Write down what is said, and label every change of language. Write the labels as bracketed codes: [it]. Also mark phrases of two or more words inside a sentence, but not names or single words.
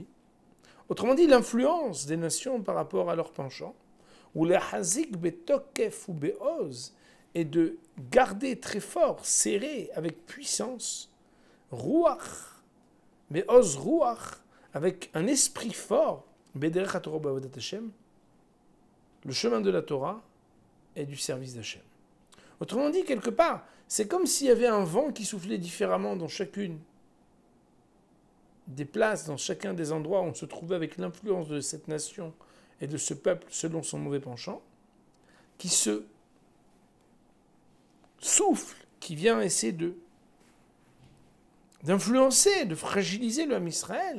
[fr] Autrement dit, l'influence des nations par rapport à leur penchant, ou le [he] החזיק בתוקף [fr] ou beoz, est de garder très fort, serré, avec puissance, [he] רוח, בעוז רוח, [fr] avec un esprit fort, [he] בדרך התורה בעבודת השם, [fr] le chemin de la Torah et du service d'Hashem. Autrement dit, quelque part, c'est comme s'il y avait un vent qui soufflait différemment dans chacune des places, dans chacun des endroits où on se trouvait avec l'influence de cette nation et de ce peuple selon son mauvais penchant, qui se souffle, qui vient essayer de d'influencer, de fragiliser le [he] עם ישראל.